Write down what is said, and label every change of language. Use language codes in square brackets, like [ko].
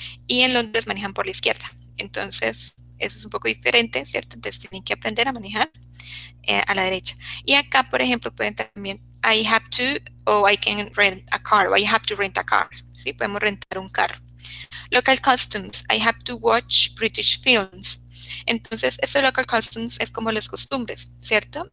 [es] Y en Londres manejan por la izquierda. Entonces, eso es un poco diferente, ¿cierto? Entonces, tienen que aprender a manejar a la derecha. Y acá, por ejemplo, pueden también, I have to, o [en] I can rent a car, [es] o [en] I have to rent a car, [es] ¿sí? Podemos rentar un carro. [en] Local customs, I have to watch British films. [es] Entonces, estos local customs es como las costumbres, ¿cierto?